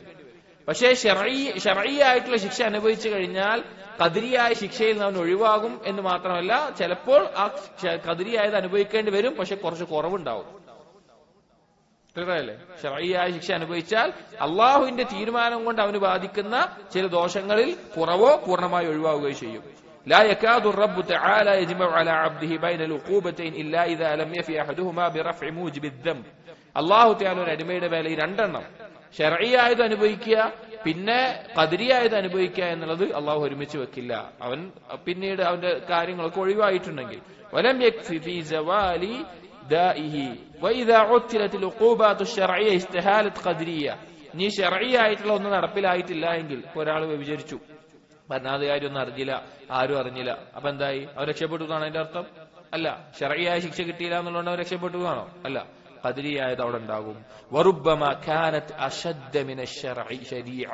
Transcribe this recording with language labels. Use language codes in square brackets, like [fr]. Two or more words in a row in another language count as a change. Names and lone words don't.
[ml] പക്ഷേ ശർഇയ്യായിട്ടുള്ള ശിക്ഷ അനുഭവിച്ചു കഴിഞ്ഞാൽ ഖദരിയായ ശിക്ഷയിൽ നിന്ന് അവൻ ഒഴിവാകും എന്ന് മാത്രമല്ല, ചിലപ്പോൾ ആ ഖദരിയായത് അനുഭവിക്കേണ്ടി വരും, പക്ഷെ കുറച്ച് കുറവുണ്ടാവും. ക്ലിയറല്ലേ? ശർഇയ്യായ ശിക്ഷ അനുഭവിച്ചാൽ അള്ളാഹുവിന്റെ തീരുമാനം കൊണ്ട് അവന് ബാധിക്കുന്ന ചില ദോഷങ്ങളിൽ കുറവോ പൂർണ്ണമായി ഒഴിവാകുകയോ ചെയ്യും. [ar] لا يكاد الرب تعالى يجمع على عبده بين العقوبتين إلا إذا لم يفي أحدهما برفع موجب الذنب. [ml] അള്ളാഹു തആല ഒരു അടിമയുടെ മേലെ ഈ രണ്ടെണ്ണം, ശർഇയ്യായത് അനുഭവിക്കുക പിന്നെ ഖദരിയായത് അനുഭവിക്കുക എന്നുള്ളത് അള്ളാഹു ഒരുമിച്ച് വെക്കില്ല. അവൻ പിന്നീട് അവന്റെ കാര്യങ്ങളൊക്കെ ഒഴിവായിട്ടുണ്ടെങ്കിൽ [ar] ولم يكف في زوال دائه وإذا عطلت العقوبات الشرعية استحالت قدرية. [ml] നീ ശർഇയ്യായിട്ടുള്ള ഒന്നും നടപ്പിലായിട്ടില്ല എങ്കിൽ, ഒരാൾ വ്യഭിചരിച്ചു, ഭരണാധികാരി ഒന്നും അറിഞ്ഞില്ല, ആരും അറിഞ്ഞില്ല, അപ്പൊ എന്തായി? അവൻ രക്ഷപ്പെട്ടു എന്നാണ് അതിന്റെ അർത്ഥം? അല്ല. ശർഇയ്യായ ശിക്ഷ കിട്ടിയില്ല എന്നുള്ളത് അവൻ രക്ഷപ്പെട്ടു എന്നാണോ? അല്ല. ഖദരിയായത് അവിടെ ഉണ്ടാകും. [ar] وربما كانت أشد من شريعة.